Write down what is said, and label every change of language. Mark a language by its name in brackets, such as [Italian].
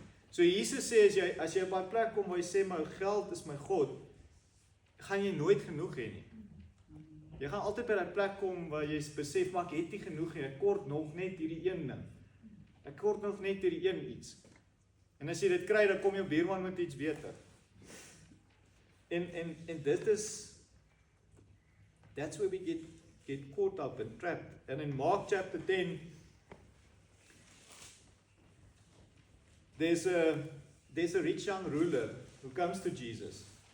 [English] So Jesus says, [Afrikaans] as jy op 'n plek kom waar jy sê, my geld is my God, gaan jy nooit genoeg hê nie. Jy gaan altyd by daai plek kom waar jy besef, maar ek het nie genoeg nie. Ek kort nog net hierdie een ding. Ek kort nog net hierdie een iets. En as jy dit kry, dan kom jou buurman met iets beter. En dit is, [English] that's where we get caught up and trapped. And in Mark chapter 10, there's a rich young ruler who comes to Jesus.